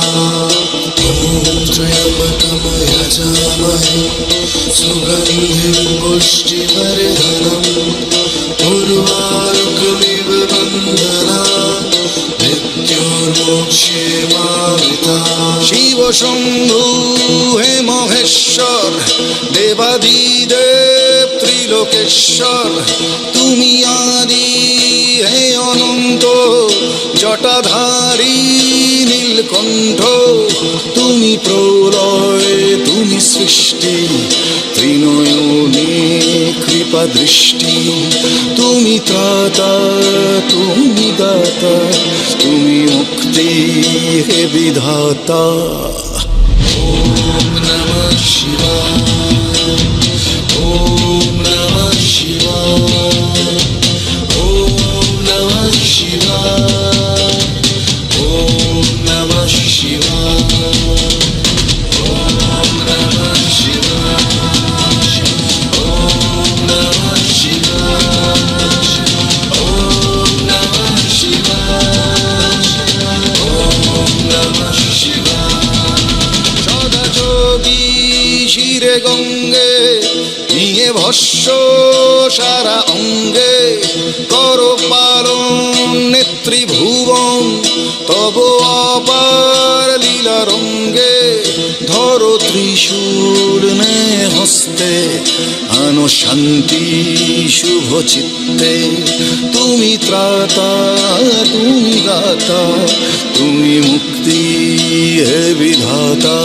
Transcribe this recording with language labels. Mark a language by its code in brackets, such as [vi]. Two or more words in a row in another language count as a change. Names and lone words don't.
[sa] ॐ त्र्यम्बकं यजामहे सुगन्धिं पुष्टिवर्धनम् उर्वारुकमिव बन्धनात् मृत्योर्मोक्षे मारितात्। [bn] শিব শম্ভু হে মহেশ্বর দেবাধিদেব ত্রিলোকেশ্বর তুমি আদি হে অনন্ত জটাধারী নীলকণ্ঠ তুমি প্রলয় তুমি সৃষ্টি ত্রিনয়নে কৃপা দৃষ্টি তুমি ত্রাতা তুমি দাতা তুমি মুক্তি হে বিধাতা। [sa] ওম নমঃ শিবায় ওম নমঃ শিবায় ওম নমঃ শিবায় ওম নমঃ শিবায় ওম নমঃ শিবায় ওম নমঃ শিবায় ওম নমঃ শিবায় ওম নমঃ শিবায়। [bn] সদা যোগী শিরে গঙ্গে নিয়ে ভস্য সারা অঙ্গে কর পালন নেত্রী ভুবন তব অপার লীলা রঙ্গে ধরো ত্রিশূল নে হস্তে আনো শান্তি শুভ চিত্তে তুমি ত্রাতা তুমি দাতা তুমি মুক্তি হে বিধাতা।